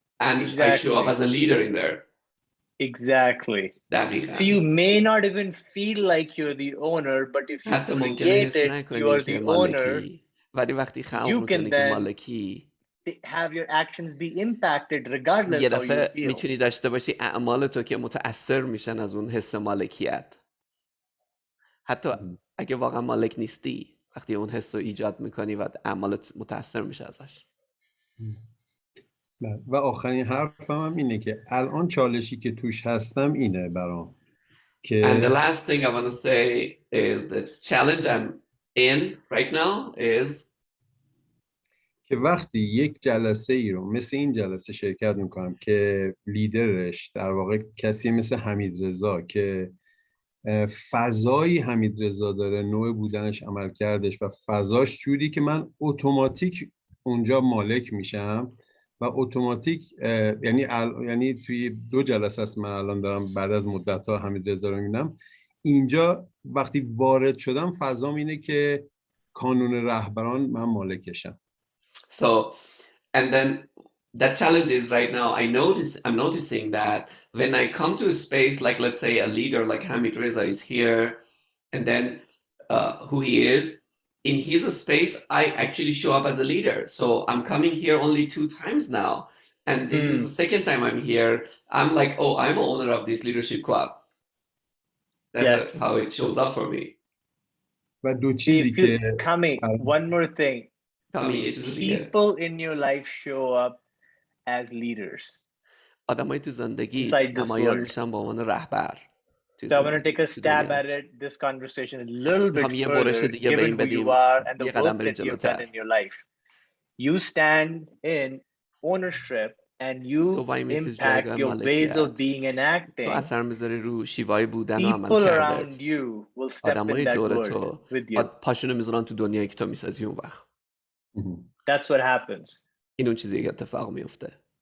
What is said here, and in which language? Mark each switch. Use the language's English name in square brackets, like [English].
[English] And I show up as a leader in there. Exactly. So you may not even feel like you're the owner, but if you create it, you are the owner. You can then have your actions be impacted regardless how you feel. [Persian] میتونی داشته باشی اعمال تو که متأثر میشن از اون حس مالکیت. حتی اگه واقعا مالک نیستی، وقتی اون حس رو ایجاد میکنی و اعمالت متأثر میشه ازش. و آخرین حرفم هم اینه که الان چالشی که توش هستم اینه برام که [English] And the last thing I want to say is the challenge I'm in right now is [Persian] که وقتی یک جلسه ای رو مثل این جلسه شرکت میکنم که لیدرش در واقع کسی مثل حمید رضا که فضایی حمید رضا داره، نوع بودنش، عمل کردش و فضاش جوری که من اتوماتیک اونجا مالک میشم و اتوماتیک یعنی توی 2 جلسه است من الان دارم بعد از مدت‌ها حمید رضا رو میبینم. اینجا وقتی وارد شدم فضام اینه که کانون رهبران من مالکشم. [English] So and then that challenge is right now I'm noticing that when I come to a space like let's say a leader like Hamid Reza is here and then who he is in his space, I actually show up as a leader. So I'm coming here only 2 times now. And this is the second time I'm here. I'm like, oh, I'm an owner of this leadership club. That's how it shows up for me. [Persian] و دو چیزی که [English] one more thing. People in your life show up as leaders. [Persian] آدمای تو زندگی تمایل میشن به عنوان رهبر. [English] So I'm going to take a stab at it, this conversation a little bit further, given who you are and the work that you've done in your life. You stand in ownership and you impact your ways of being and acting. People around you will step in that world with you. [Persian] پاشونو میذارن تو دنیایی که تو میسازی اون وقت. [English] That's what happens. [Persian] این اون چیزی که اتفاق میفته.